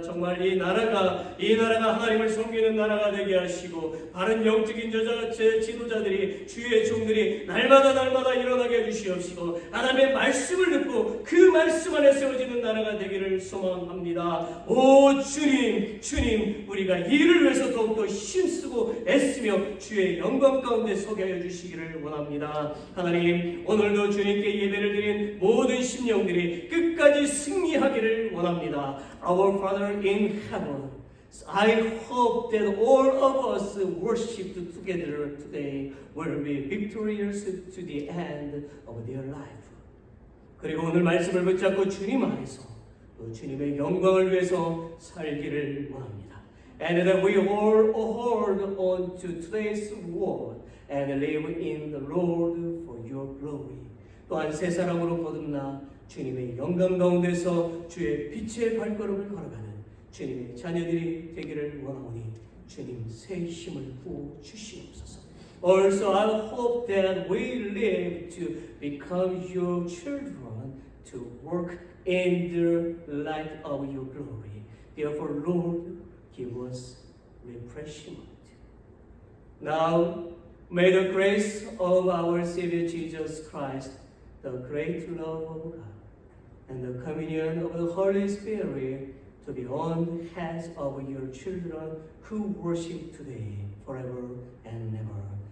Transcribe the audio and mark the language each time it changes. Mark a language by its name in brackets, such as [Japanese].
[Korean] 정말 이 나라가 하나님을 섬기는 나라가 되게 하시고 바른 영적인 지도자들이, 주의 종들이 날마다 일어나게 해주시옵시고 하나님의 말씀을 듣고 그 말씀 안에 세워지는 나라가 되기를 소망합니다. 오 주님, 우리가 이를 위해서 더욱더 힘쓰고 애쓰며 주의 영광 가운데 서게 하여 주시기를 원합니다. 하나님, 오늘도 주님께 예배를 드린 모든 심령들이 끝까지 승리하기를 원합니다. [English] Our Father in heaven, I hope that all of us worshipped together today will be victorious to the end of their life. [Korean] 그리고 오늘 말씀을 붙잡고 주님 안에서 또 주님의 영광을 위해서 살기를 원합니다. [English] And that we all hold on to today's word and live in the Lord for your glory. [Korean] 또한 새 사랑으로 거듭나 주님의 영광 가운데서 주의 빛의 발걸음을 걸어가는 주님의 자녀들이 되기를 원하오니 주님 새 힘을 부어 주시옵소서. [English] Also, I hope that we live to become your children to work in the light of your glory. Therefore, Lord, give us refreshment. Now, may the grace of our Savior Jesus Christ, the great love of God, and the communion of the Holy Spirit to be on the heads of your children who worship today, forever and ever.